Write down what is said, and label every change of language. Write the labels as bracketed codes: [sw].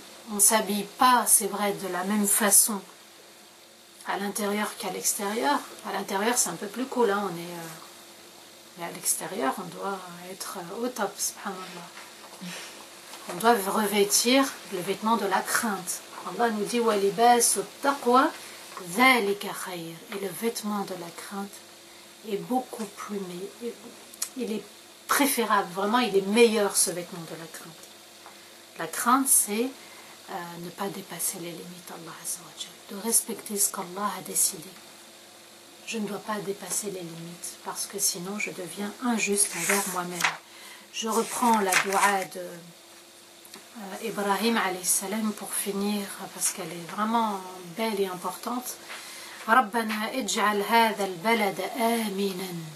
[fr] On ne s'habille pas, c'est vrai, de la même façon à l'intérieur qu'à l'extérieur. À l'intérieur, c'est un peu plus cool, hein, mais à l'extérieur, on doit être au top, subhanallah. On doit revêtir le vêtement de la crainte. Allah nous dit [ar] وَلِبَاسُ التَّقْوَى ذَلِكَ خَيْرٌ. [fr] Et le vêtement de la crainte est beaucoup plus meilleur. Il est préférable, vraiment, il est meilleur ce vêtement de la crainte. La crainte, c'est ne pas dépasser les limites d'Allah Azza wa Jal, de respecter ce qu'Allah a décidé. Je ne dois pas dépasser les limites parce que sinon je deviens injuste envers moi-même. Je reprends la dua de Ibrahim alayhi salam pour finir parce qu'elle est vraiment belle et importante. [ar] ربنا اجعل هذا البلد آمنا.